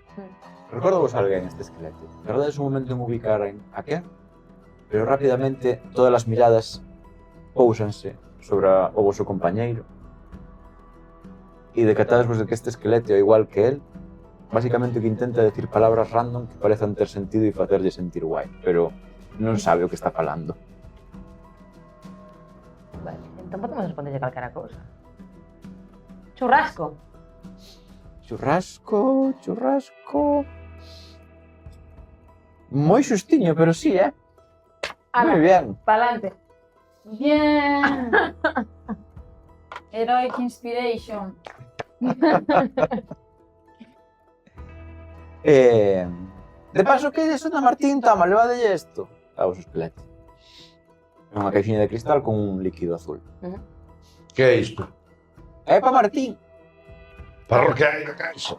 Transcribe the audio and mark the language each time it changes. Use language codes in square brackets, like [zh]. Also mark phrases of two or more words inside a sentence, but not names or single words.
[gl] Recorda vos a alguén este esquelete. Tardades un momento en ubicar a quen, pero rapidamente todas as miradas pousanse sobre o voso compañeiro e decatades vos de que este esquelete, ao igual que el, basicamente que intenta decir palabras random que parezan ter sentido e facerlle sentir guai, pero non sabe o que está falando. Vale, Entón podemos responderlle calquera cousa. Churrasco. Churrasco, churrasco... Moi xustiño, pero sí, Moi bien. Pa'lante. Bien. Heroic Inspiration. De paso, que é Santa Martín, toma, levadelle isto. Dá vos o esqueleto. É unha caixinha de cristal con un líquido azul. Que é isto? É pa Martín. Para o que hai na caixa?